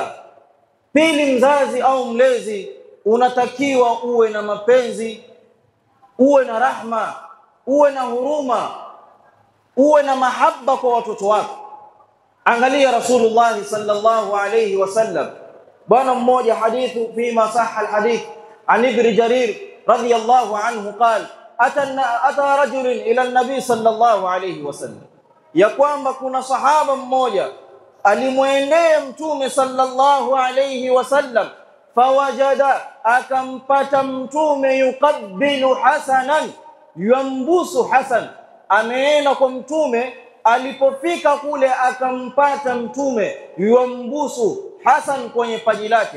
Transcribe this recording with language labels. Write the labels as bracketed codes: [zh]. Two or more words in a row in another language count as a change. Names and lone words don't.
[sw] Pili, mzazi au mlezi unatakiwa uwe na mapenzi, uwe na rahma, uwe na huruma, uwe na mahaba kwa watoto wako. Angalia Rasulullah [ar] صلى الله عليه وسلم, [sw] bwana mmoja, [ar] حديث فيما صح الحديث عن ابن جرير رضي الله عنه قال أتى رجل إلى النبي صلى الله عليه وسلم, [sw] ya kwamba kuna sahaba mmoja alimwendea mtume [ar] صلى الله عليه وسلم, fawajada, [sw] akampata mtume [ar] يقبل حسنا, [sw] yambusu Hasan. Ameenda kwa mtume, alipofika kule akampata mtume yambusu Hasan kwenye paji lake.